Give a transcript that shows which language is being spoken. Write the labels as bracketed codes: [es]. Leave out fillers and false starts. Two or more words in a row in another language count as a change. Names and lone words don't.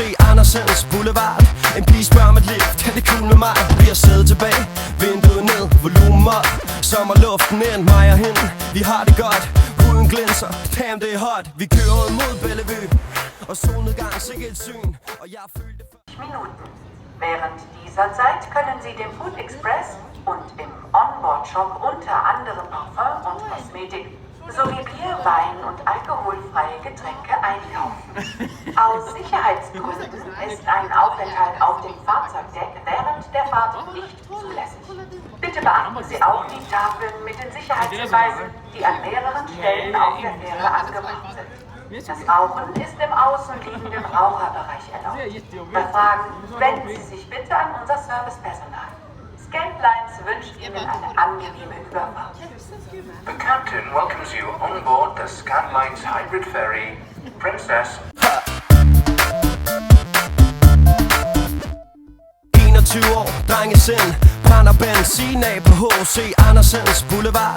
[da] Andersens Boulevard. En pige spørger med et lift, kan det cool med mig? Vi har siddet tilbage, vinduet ned, volumen op, sommerluften ind, mig og hende. Vi har det godt, huden glinser, damn det er hot. Vi kører ud mod Bellevue, og solnedgang sikkert et syn, og jeg følte for... [de] Minuten. Während dieser Zeit können Sie dem Food Express und im Onboard-Shop unter anderem Parfum und Kosmetik sowie Bier, Wein und alkoholfreie Getränke einkaufen. Aus Sicherheitsgründen ist ein Aufenthalt auf dem Fahrzeugdeck während der Fahrt nicht zulässig. Bitte beachten Sie auch die Tafeln mit den Sicherheitshinweisen, die an mehreren Stellen auf der Fähre angebracht sind. Das Rauchen ist im außenliegenden Raucherbereich erlaubt. Bei Fragen wenden Sie sich bitte an unser Servicepersonal. Scanlines wünscht Ihnen eine angenehme Überfahrt. [en] The captain welcomes you on board the Scanlines hybrid ferry, Princess. [da] 21 år, drengesind, brænder benzin af på H.C. Andersens Boulevard.